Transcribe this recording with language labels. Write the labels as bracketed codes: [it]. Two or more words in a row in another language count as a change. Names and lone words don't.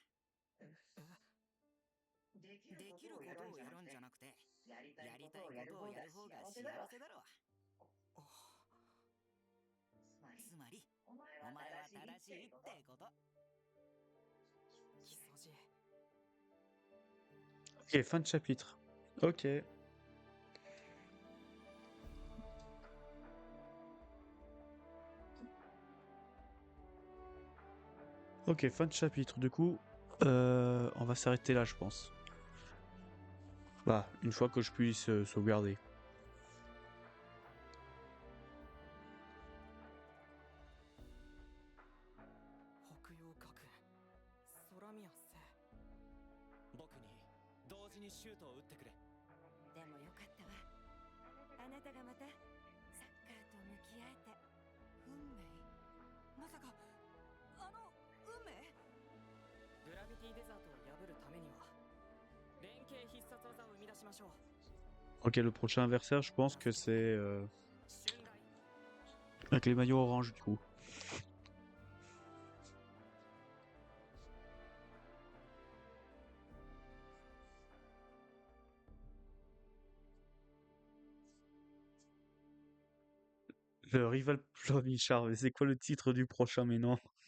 [ja] できることをやるんじゃなくて、やりたいことをやる方が幸せだろ。つまり、お前は正しいってこと。木曽路。 [fr] Ok, fin de chapitre. Ok. Ok, fin de chapitre. Du coup, on va s'arrêter là, je pense. Bah, une fois que je puisse sauvegarder. [ja] 北洋学園、空宮聖。僕に同時にシュートを打ってくれ。でもよかったわ。あなたがまたサッカーと向き合えて。運命？まさか運命？グラビティデザートを破るためには連携必殺技を生み出しましょう。 [fr] Ok, le prochain adversaire, je pense que c'est avec les maillots orange, du coup. Le rival Jean-Michard, mais c'est quoi le titre du prochain, mais non?